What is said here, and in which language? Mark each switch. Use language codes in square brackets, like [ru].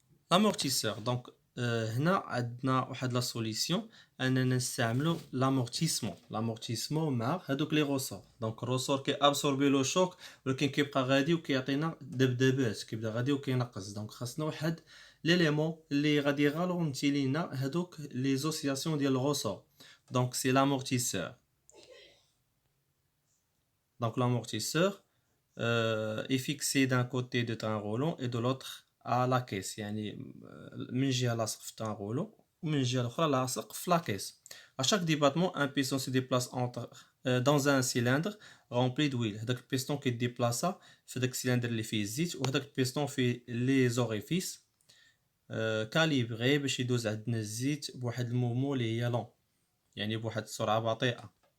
[ar] لامورتيسور دونك هنا عندنا واحد لا سوليسيون اننا نستعملوا لامورتيسمون مع هذوك لي غوسور. دونك الروسور كي ابسوربي لو شوك ولكن كيبقى غادي وكيعطينا دبدبات كيبدا غادي وكينقص. دونك خاصنا واحد ليليمون اللي غادي يغالونتي لينا هذوك لي زوسياسيون ديال الغوسور. دونك سي لامورتيسور. [fr] دونك l'amortisseur est fixé d'un côté de train roulant et de l'autre à la caisse. [ar] من جهة لاصق في train roulant ومن الجهة الأخرى لاصق في la caisse. [fr] À chaque débattement, un piston se déplace dans un cylindre rempli d'huile. [ar] هذاك البيستون كيديبلاصا في داك السيلندر اللي فيه الزيت وهذاك البيستون فيه لي زوريفيس كاليبري باش يدوز عندنا الزيت بواحد المومون اللي هي لون بواحد السرعة بطيئة.